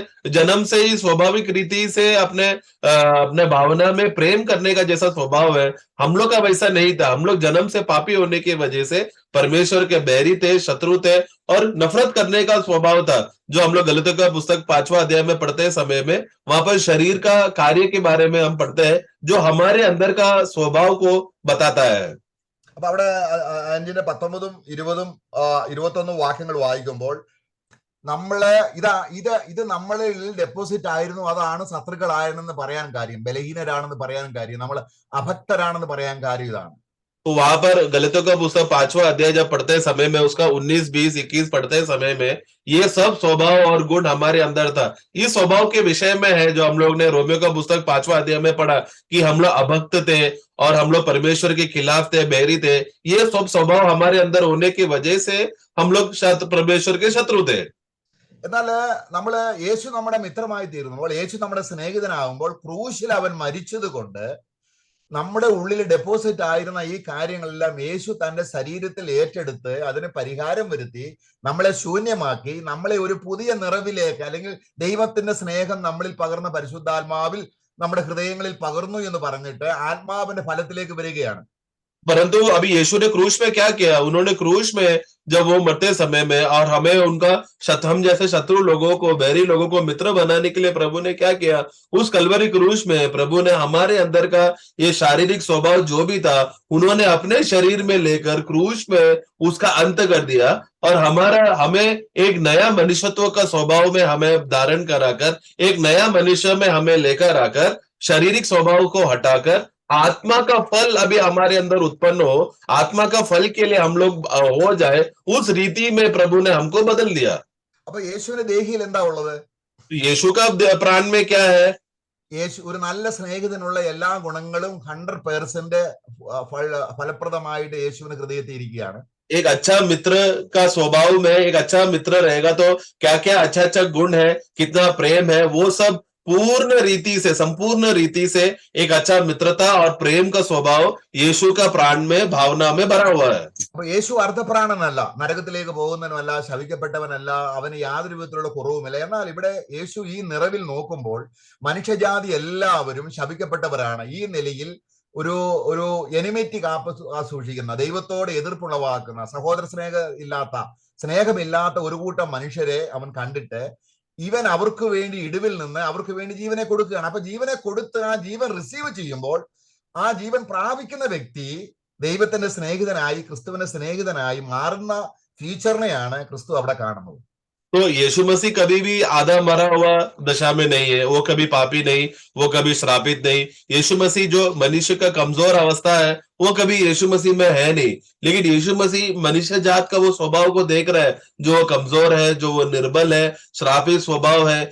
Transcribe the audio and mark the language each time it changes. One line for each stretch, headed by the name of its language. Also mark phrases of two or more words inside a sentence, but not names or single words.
Hindi: जन्म से ही स्वाभाविक रीति से अपने भावना में प्रेम करने का जैसा स्वभाव है, हम लोग का वैसा नहीं था। हम लोग जन्म से पापी होने की वजह से परमेश्वर के बैरी थे, शत्रु थे और नफरत करने का स्वभाव था। जो हम लोग गलतियों का पुस्तक 5वां अध्याय में पढ़ते समय में वहां पर शरीर का कार्य के बारे में हम पढ़ते हैं, जो हमारे अंदर का स्वभाव को बताता है।
Malayalam: അപ്പൊ അവിടെ 5-ന്റെ 19-ഉം 20-ഉം 21 വാക്യങ്ങൾ വായിക്കുമ്പോൾ നമ്മള് ഇത് നമ്മളിൽ ഡെപ്പോസിറ്റ് ആയിരുന്നു, അതാണ് ശത്രുക്കളായിരുന്നെന്ന് പറയാൻ കാര്യം, ബലഹീനരാണെന്ന് പറയാൻ കാര്യം, നമ്മൾ അഭക്തരാണെന്ന് പറയാൻ കാര്യം ഇതാണ്.
Hindi: तो वहां पर गलतियों का पुस्तक 5वां अध्याय जब पढ़ते समय में उसका 19, 20, 21 पढ़ते समय में ये सब स्वभाव और गुण हमारे अंदर था। इस स्वभाव के विषय में है जो हम लोग ने रोमियो का पुस्तक 5वां अध्याय में पढ़ा कि हम लोग अभक्त थे और हम लोग परमेश्वर के खिलाफ थे, बैरी थे। ये सब स्वभाव हमारे अंदर होने की वजह से हम लोग परमेश्वर के शत्रु थे।
Malayalam: എന്നാൽ നമ്മള് യേശു നമ്മുടെ മിത്രമായി തീരുമ്പോൾ, യേശു നമ്മുടെ സ്നേഹിതനാകുമ്പോൾ, ക്രൂശിൽ അവൻ മരിച്ചത് കൊണ്ട് നമ്മുടെ ഉള്ളിൽ ഡെപ്പോസിറ്റ് ആയിരുന്ന ഈ കാര്യങ്ങളെല്ലാം യേശു തന്റെ ശരീരത്തിൽ ഏറ്റെടുത്ത് അതിന് പരിഹാരം വരുത്തി നമ്മളെ ശൂന്യമാക്കി നമ്മളെ ഒരു പുതിയ നിറവിലേക്ക്, അല്ലെങ്കിൽ ദൈവത്തിന്റെ സ്നേഹം നമ്മളിൽ പകർന്ന പരിശുദ്ധാത്മാവിൽ നമ്മുടെ ഹൃദയങ്ങളിൽ പകർന്നു എന്ന് പറഞ്ഞിട്ട് ആത്മാവിന്റെ ഫലത്തിലേക്ക് വരികയാണ്.
Hindi: परंतु अभी यीशु ने क्रूस में क्या किया? उन्होंने क्रूस में जब वो मरते समय में और हमें उनका हम जैसे शत्रु लोगों को, बैरी लोगों को मित्र बनाने के लिए प्रभु ने क्या किया? उस कलवरी क्रूस में प्रभु ने हमारे अंदर का ये शारीरिक स्वभाव जो भी था उन्होंने अपने शरीर में लेकर क्रूस में उसका अंत कर दिया और हमें एक नया मनुष्यत्व का स्वभाव में हमें धारण कराकर, एक नया मनुष्य में हमें लेकर आकर, शारीरिक स्वभाव को हटाकर आत्मा का फल अभी हमारे अंदर उत्पन्न हो, आत्मा का फल के लिए हम लोग हो जाए, उस रीति में प्रभु ने हमको बदल दिया।
Malayalam: അപ്പൊ യേശുവിന്റെ ദേഹിയിൽ എന്താ ഉള്ളത്?
Hindi: यीशु का प्राण में क्या है?
Malayalam: യേശു ഒരു നല്ല സ്നേഹിതനുള്ള എല്ലാ ഗുണങ്ങളും 100% ഫലപ്രദമായിട്ട് യേശുവിന് ഹൃദയത്തിൽ ഇരിക്കുകയാണ്.
Hindi: एक अच्छा मित्र का स्वभाव में एक अच्छा मित्र रहेगा तो क्या क्या अच्छा अच्छा गुण है, कितना प्रेम है, वो सब पूर्ण रीति से, संपूर्ण रीति से एक अच्छा मित्रता और प्रेम का स्वभाव यीशु का प्राण में, भावना में भरा हुआ है।
Malayalam: അപ്പൊ യേശു അർദ്ധപ്രാണനല്ല, നരകത്തിലേക്ക് പോകുന്നവനല്ല, ശപിക്കപ്പെട്ടവനല്ല, അവന് യാതൊരു വിധത്തിലുള്ള കുറവുമില്ല. എന്നാൽ ഇവിടെ യേശു ഈ നിറവിൽ നോക്കുമ്പോൾ മനുഷ്യജാതി എല്ലാവരും ശപിക്കപ്പെട്ടവരാണ്. ഈ നിലയിൽ ഒരു എനിമിറ്റി സൂക്ഷിക്കുന്ന, ദൈവത്തോട് എതിർപ്പുളവാക്കുന്ന, സഹോദര സ്നേഹമില്ലാത്ത ഒരു കൂട്ടം മനുഷ്യരെ അവൻ കണ്ടിട്ട് ഇവൻ അവർക്ക് വേണ്ടി ഇടിവിൽ നിന്ന് അവർക്ക് വേണ്ടി ജീവനെ കൊടുക്കുകയാണ്. അപ്പൊ ജീവനെ കൊടുത്ത് ആ ജീവൻ റിസീവ് ചെയ്യുമ്പോൾ ആ ജീവൻ പ്രാപിക്കുന്ന വ്യക്തി ദൈവത്തിന്റെ സ്നേഹിതനായി, ക്രിസ്തുവിന്റെ സ്നേഹിതനായി മാറുന്ന ഫ്യൂച്ചറിനെയാണ് ക്രിസ്തു അവിടെ കാണുന്നത്.
Hindi: तो यीशु मसीह कभी भी आधा मरा हुआ दशा में नहीं है, वो कभी पापी नहीं, वो कभी श्रापित नहीं। यीशु मसीह जो मनुष्य का कमजोर अवस्था है वो कभी यीशु मसीह में है नहीं। लेकिन यीशु मसीह मनुष्य जात का वो स्वभाव को देख रहा है, जो कमजोर है, जो वो निर्बल है, श्रापित स्वभाव है।